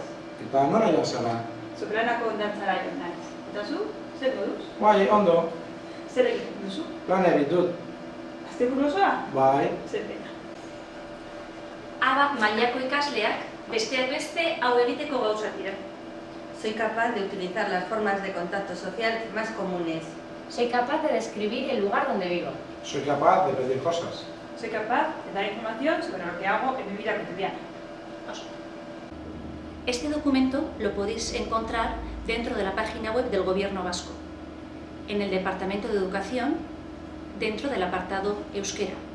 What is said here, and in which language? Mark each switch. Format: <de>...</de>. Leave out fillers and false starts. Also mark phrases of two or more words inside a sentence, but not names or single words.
<eu>Eta nora joan zara? Soplanako kondatzara joan naiz. Eta zu, zer moduz? Bai, ondo. Zer egiten duzu? Lan egin dut. Asteburu osoa? Bai. Zer pena. A mailako ikasleak besteak beste hau egiteko gauzak dira.</eu> <es>Soy capaz de utilizar las formas de contacto social más comunes. Soy capaz de describir el lugar donde vivo. Soy capaz de pedir cosas. Soy capaz de dar información sobre lo que hago en mi vida cotidiana. Este documento lo podéis encontrar dentro de la página web del Gobierno vasco, en el Departamento de Educación, dentro del apartado Euskera.</es>